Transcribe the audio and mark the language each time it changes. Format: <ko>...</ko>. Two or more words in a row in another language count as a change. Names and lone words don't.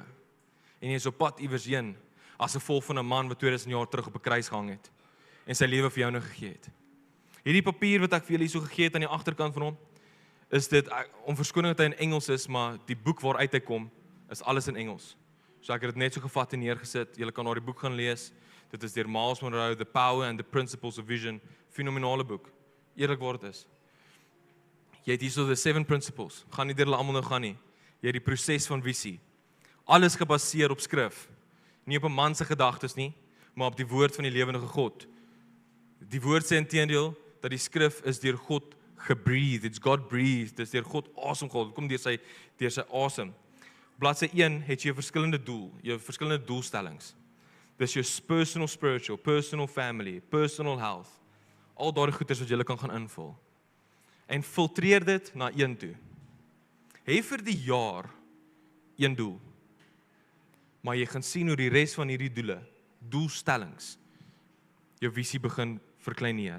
<af>En jy is op pad iewers heen as gevolg van 'n man wat 2000 jaar terug op 'n kruis gehang het en sy lewe vir jou nou gegee het. Hierdie papier wat ek vir julle hierso gegee het aan die agterkant van hom, is dit om verskoning dat hy in Engels is, maar die boek waaruit hy kom is alles in Engels. So ek het dit net so gevat en neergesit. Julle kan daardie boek gaan lees. Dit is deur Miles Monroe, The Power and the Principles of Vision. Fenominale boek. Eerlikwaar dit is. Jy het hierso</af> <en>the 7 principles.</en> <af>Gaan nie deur hulle almal nou gaan nie. Jy het die proses van visie. Alles gebaseer op skrif. Nie op 'n man se gedagtes nie, maar op die woord van die lewende God. Die woord sê inteendeel dat die skrif is deur God gebreathed.</af> <en>It's God breathed.</en> <af>Dit is deur God asem gehad. Dit kom deur sy asem. Bladsy 1 het jy 'n verskillende doel, jy verskillende doelstellings. Dis jou</af> <en>personal spiritual, personal family, personal health.</en> <af>Al daardie goeders wat jy kan gaan invul. En filtreer dit na een toe. Hê vir die jaar een doel. Maar jy gaan sien hoe die res van hierdie doelstellings, jou visie begin verkleineer.</af>